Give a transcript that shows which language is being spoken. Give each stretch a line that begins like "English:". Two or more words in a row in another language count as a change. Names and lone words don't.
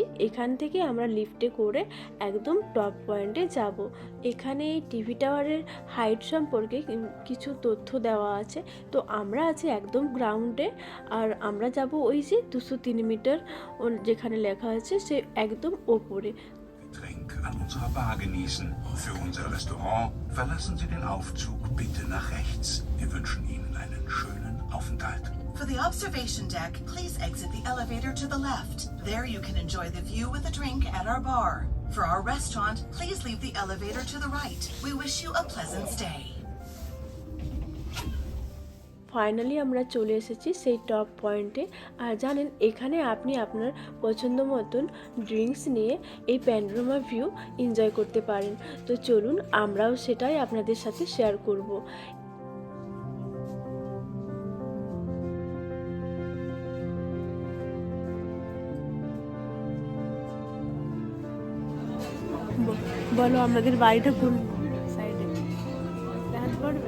Bangla: এখান থেকে আমরা লিফটে করে একদম
English: top point
Bangla: যাব। এখানে এই
English: TV tower height
Bangla: সম্পর্কে কিছু তথ্য দেওয়া আছে। তো আমরা আছি একদম গ্রাউন্ডে, আর আমরা যাব ওই যে 203 মিটার যেখানে লেখা আছে সে একদম ওপরে।
German: Getränk an unserer Bar genießen. Für unser Restaurant verlassen Sie den Aufzug bitte nach rechts. Wir wünschen Ihnen einen schönen Aufenthalt.
English: For the observation deck, please exit the elevator to the left. There you can enjoy the view with a drink at our bar. For our restaurant, please leave the elevator to the right. We wish you a pleasant stay.
Bangla: ফাইনালি আমরা চলে এসেছি সেই
English: top point.
Bangla: আর জানেন এখানে আপনি আপনার পছন্দ মতন ড্রিঙ্কস নিয়ে এই
English: panorama view enjoy
Bangla: করতে পারেন। তো চলুন আমরাও সেটাই আপনাদের সাথে শেয়ার করব। বলো আমাদের বাড়িটা কোন সাইডে দেখাতে পারবে?